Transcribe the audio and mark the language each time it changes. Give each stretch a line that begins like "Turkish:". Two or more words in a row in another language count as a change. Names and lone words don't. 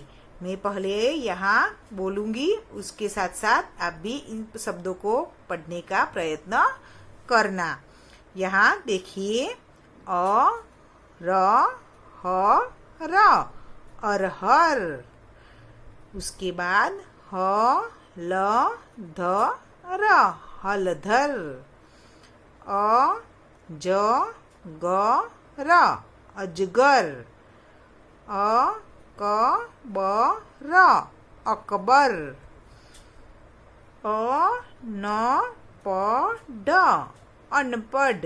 Hindi: मैं पहले यहाँ बोलूंगी, उसके साथ साथ आप भी इन शब्दों को पढ़ने का प्रयत्न करना। यहाँ देखिए, अ र ह र अरहर। उसके बाद ह ल ध र हलधर। अ ज ग र अजगर। अ क ब र अकबर। अ न प ढ अनपढ़।